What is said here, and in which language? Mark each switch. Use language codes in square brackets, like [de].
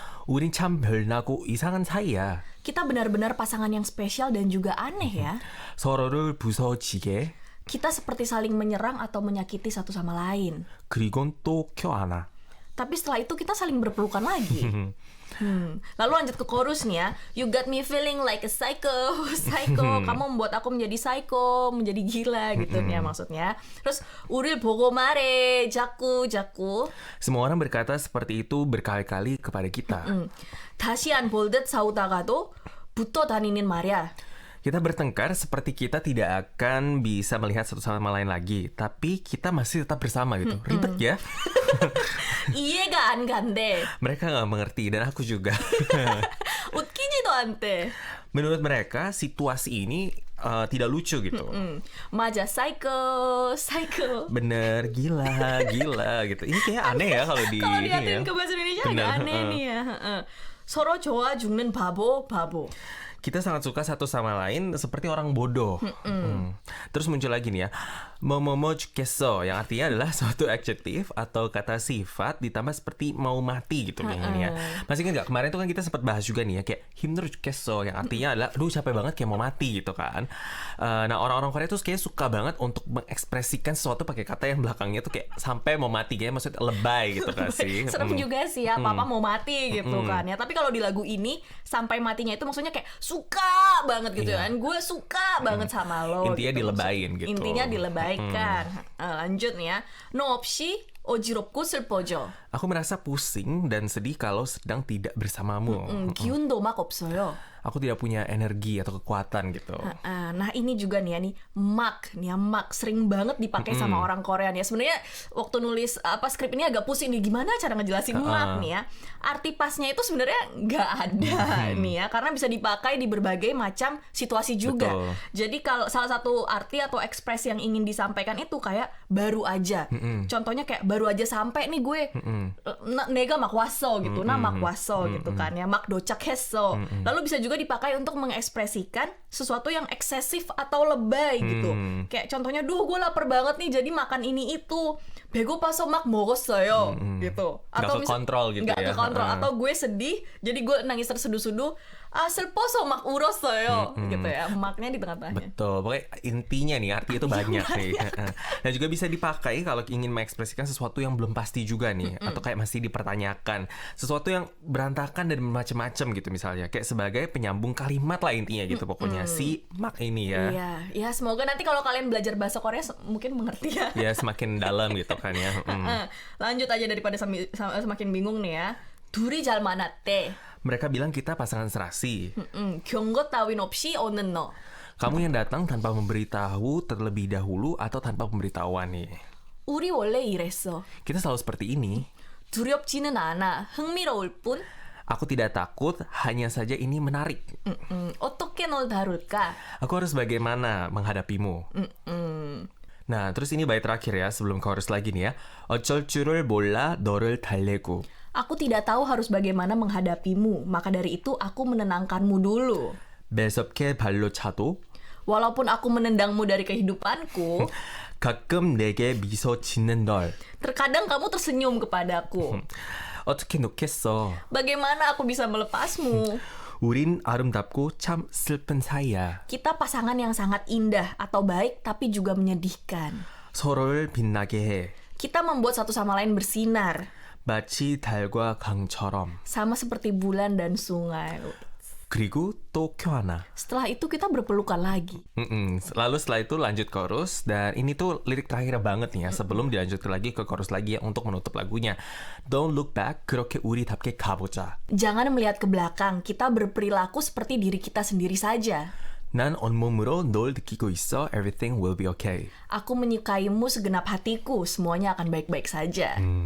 [ko] 우린 참 별나고 이상한 사이야. [id] Kita benar-benar pasangan yang spesial dan juga aneh ya. [ko] 서로를 부서지게. [id] Kita seperti saling menyerang atau menyakiti satu sama lain. [ko] 그리곤 또 껴안아. [id] Tapi setelah itu kita saling berpelukan lagi. Lalu lanjut ke chorus nih ya. [en] You got me feeling like a psycho, psycho. [id] Kamu membuat aku menjadi psycho, menjadi gila gitu nih ya maksudnya. Terus [ko] 우릴 보고 말해, 자꾸 자꾸. [id] Semua orang berkata seperti itu berkali-kali kepada kita. [ko] 다시 안 볼 듯 싸우다가도 붙어 다니는 말이야. [id] Kita bertengkar seperti kita tidak akan bisa melihat satu sama lain lagi, tapi kita masih tetap bersama gitu. Ribet ya? [ko] 이해가 안 간대. [id] Mereka nggak mengerti dan aku juga. [ko] 웃기지도 않대. [id] Menurut mereka situasi ini tidak lucu gitu. [ko] 맞아, psycho, psycho. [id] Bener, gila gitu. Ini kayak aneh ya kalau di kalau ini diartikan ya. ke bahasa Indonesia Bener, agak aneh nih ya. [ko] 서로 좋아 죽는 바보, 바보. [id] Kita sangat suka satu sama lain seperti orang bodoh. Terus muncul lagi nih ya, momomo jukeso, yang artinya adalah suatu adjektif atau kata sifat ditambah seperti mau mati gitu kayaknya nih ya. Masih ingat nggak kemarin tuh kan kita sempat bahas juga nih ya, kayak himno jukeso, yang artinya adalah aduh capek banget kayak mau mati gitu kan. Nah orang-orang Korea tuh kayak suka banget untuk mengekspresikan sesuatu pakai kata yang belakangnya tuh kayak sampai mau mati, kayak maksudnya lebay gitu kan sih. Serem juga sih ya, papa mau mati gitu kan ya. Tapi kalau di lagu ini sampai matinya itu maksudnya kayak suka banget gitu kan. Gue suka banget sama lo. Intinya gitu. dilebayin gitu. Intinya dilebaikan. Lanjut nih ya. [ko] No 없이 어지럽고 슬퍼져. [id] Aku merasa pusing dan sedih kalau sedang tidak bersamamu. [ko] 기운도 막 없어요. [id] Aku tidak punya energi atau kekuatan gitu. Nah ini juga nih ya nih mak nih ya, mak sering banget dipakai sama orang Korea nih ya. Sebenarnya waktu nulis skrip ini agak pusing nih, gimana cara ngejelasin mak nih ya. Arti pasnya itu sebenarnya nggak ada nih ya, karena bisa dipakai di berbagai macam situasi juga. Betul. Jadi kalau salah satu arti atau ekspresi yang ingin disampaikan itu kayak baru aja. Contohnya kayak baru aja sampai nih gue. [ko] 내가 막 왔어 [id] gitu. Nah [ko] 막 왔어 [id] gitu kan ya. [ko] 막 도착했어. [id] Lalu bisa juga dipakai untuk mengekspresikan sesuatu yang eksesif atau lebay gitu. Kayak contohnya, duh gue lapar banget nih jadi makan ini itu. [ko] 배고파서 막 먹었어요 gitu. [id] Nggak kekontrol gitu nggak ya. kekontrol. Atau gue sedih jadi gue nangis terseduh-seduh. [ko] 슬퍼서 막 울었어요 gitu ya. [id] Maknya di tengah-tengahnya. Betul, pokoknya intinya nih arti itu banyak nih. Dan juga bisa dipakai kalau ingin mengekspresikan sesuatu yang belum pasti juga nih, atau kayak masih dipertanyakan, sesuatu yang berantakan dan macam-macam gitu misalnya, kayak sebagai penyambung kalimat lah intinya gitu pokoknya si mak ini ya. Iya, ya semoga nanti kalau kalian belajar bahasa Korea mungkin mengerti ya. Ya semakin dalam gitu kan ya. Lanjut aja daripada semakin bingung nih ya. [ko] 둘이 잘 만났대. [id] Mereka bilang kita pasangan serasi. [ko] 경고 따윈 없이 오는 너. [id] Kamu yang datang tanpa memberitahu terlebih dahulu atau tanpa pemberitahuan nih. [ko] 우리 원래 이랬어. [id] Kita selalu seperti ini. [ko] 두렵지는 않아. 흥미로울 뿐. [id] Aku tidak takut, hanya saja ini menarik. [ko] 어떻게 널 다룰까? [id] Aku harus bagaimana menghadapimu. Nah, terus ini bait terakhir ya, sebelum chorus lagi nih ya. [ko] 어쩔 줄을 몰라 너를 달래고. [id] Aku tidak tahu harus bagaimana menghadapimu, maka dari itu aku menenangkanmu dulu. [ko] 매섭게 발로 차도. [id] Walaupun aku menendangmu dari kehidupanku, [ko] 가끔 내게 미소 짓는 널. [id] terkadang kamu tersenyum kepadaku. [ko] 어떻게 놓겠어. [id] Bagaimana aku bisa melepasmu? [ko] 우린 아름답고 참 슬픈 사이야. [id] Kita pasangan yang sangat indah atau baik tapi juga menyedihkan. [ko] 서로를 빛나게 해. [id] Kita membuat satu sama lain bersinar. [ko] 마치 달과 강처럼. [id] Sama seperti bulan dan sungai. [ko] 그리고 또 켜하나. [id] Setelah itu kita berpelukan lagi. Lalu setelah itu lanjut chorus. Dan ini tuh lirik terakhir banget nih ya, sebelum dilanjutkan lagi ke chorus lagi ya, untuk menutup lagunya. [en] Don't look back, [ko] 그렇게 우리답게 가보자. [id] Jangan melihat ke belakang, kita berperilaku seperti diri kita sendiri saja. [ko] 난 온몸으로 널 느끼고 있어. [en] Everything will be okay. [id] Aku menyukaimu segenap hatiku, semuanya akan baik-baik saja.